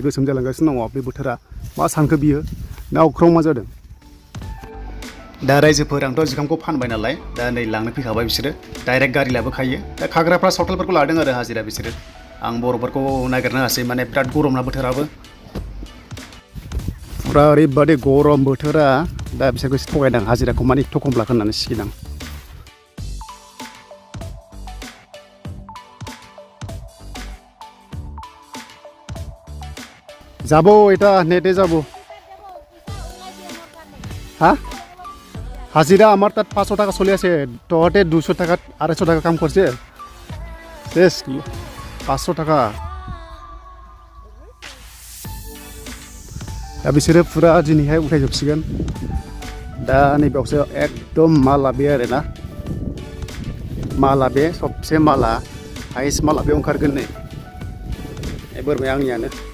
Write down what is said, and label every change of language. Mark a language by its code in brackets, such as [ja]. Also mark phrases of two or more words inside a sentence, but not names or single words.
[brx] गोसोम जालांगासिनो दङ बे बोथोरा मा सानखो बियो ना अख्राङाव मा जादों दा रायजोफोर आंथ' जुखामखौ फानबाय नालाय दा नै लांनो फैखाबाय बिसोरो डाइरेक्ट गारि लाबोखायो दा खाग्राफ्रा सावथालफोरखौ लादों आरो हाजिरा बिसोरो आं बर'फोरखौ नागिरनो हासै माने बिराद गरम ना बोथोराबो पुरा ओरैबायदि गरम बोथोरा दा बिसोरखौ एसे थगायदां हाजिराखौ माने एथ' खम लाखो होननानै सिगिदां [bn] যাবো এটা নেটে যাবো [as] হ্যাঁ হাজিরা আমার তাত 500 টাকা চলি আছে তহঁতে 200 টাকা 250 টাকা কাম করছে শেষ 500 টাকা [brx] दा बिसोरो पुरा दिनैहाय उठायजोबसिगोन दा नैबेयावसो एकदम माला बे आरोना माला बे सबसे माला हाइस्ट माला बे ओंखारगोन नै बोरमाया आंनियानो